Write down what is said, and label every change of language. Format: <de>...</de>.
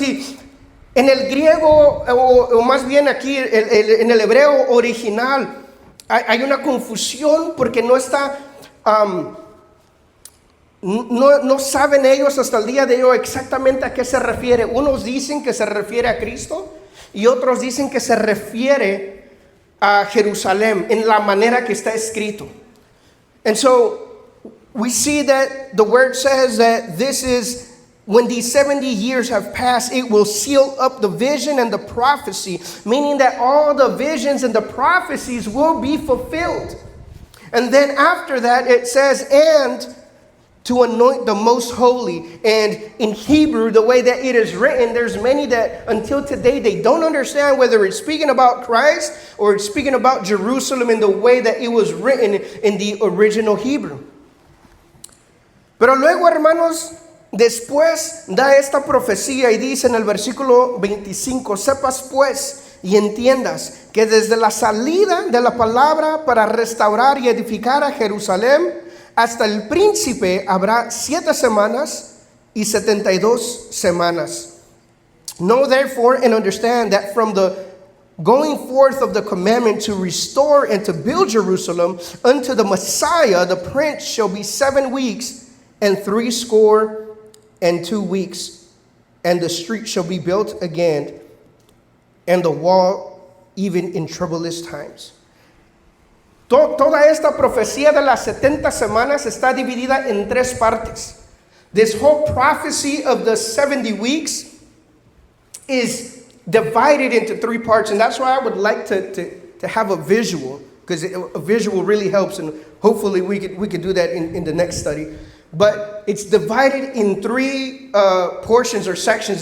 <es>Y en el griego, o más bien aquí en el hebreo original, hay una confusión, porque no está, no saben ellos hasta el día de hoy exactamente a qué se refiere. Unos dicen que se refiere a Cristo, y otros dicen que se refiere a Jerusalén en la manera que está escrito.</es> <en>And so we see that the word says that this is, when these 70 years have passed, it will seal up the vision and the prophecy, meaning that all the visions and the prophecies will be fulfilled. And then after that, it says, and to anoint the most holy. And in Hebrew, the way that it is written, there's many that until today they don't understand whether it's speaking about Christ or it's speaking about Jerusalem in the way that it was written in the original Hebrew.</en> <es>Pero luego, hermanos, después da esta profecía y dice en el versículo 25, sepas pues y entiendas que desde la salida de la palabra para restaurar y edificar a Jerusalén hasta el príncipe habrá 7 semanas y 72 semanas.</es> <en>Know therefore and understand that from the going forth of the commandment to restore and to build Jerusalem unto the Messiah, the Prince, shall be 7 weeks and 62 weeks, and the street shall be built again, and the wall even in troublous times.</en> <es>Toda esta profecía de las 70 semanas está dividida en 3 partes.</es> <en>This whole prophecy of the 70 weeks is divided into 3 parts, and that's why I would like to have a visual, because a visual really helps, and hopefully we could do that in the next study. But it's divided in 3 portions or sections.</en>